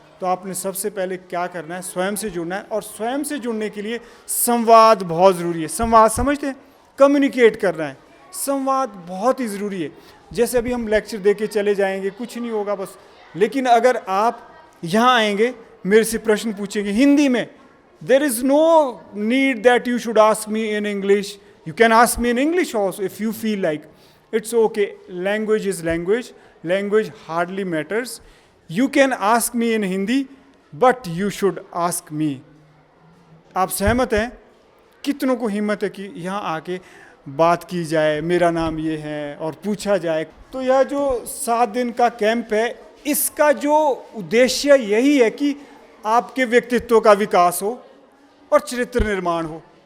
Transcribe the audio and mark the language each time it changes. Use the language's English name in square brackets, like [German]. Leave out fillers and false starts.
[Hindi] तो आपने सबसे पहले क्या करना है? स्वयं से जुड़ना है। और स्वयं से जुड़ने के लिए संवाद बहुत ज़रूरी है। संवाद समझते हैं? कम्युनिकेट करना है। संवाद बहुत ही ज़रूरी है। जैसे अभी हम लेक्चर दे के चले जाएंगे, कुछ नहीं होगा बस, लेकिन अगर आप यहाँ आएंगे, मेरे से प्रश्न पूछेंगे हिंदी में. [English] There is no need that you should ask me in English. You can ask me in English also if you feel like. It's okay. Language is language. Language hardly matters. You can ask me in Hindi, but you should ask me. [Hindi] आप सहमत हैं? कितनों को हिम्मत है कि यहाँ आके बात की जाए, मेरा नाम ये है, और पूछा जाए. तो यह जो 7 दिन का कैंप है, इसका जो उद्देश्य यही है कि आपके व्यक्तित्व का विकास हो और चरित्र निर्माण हो.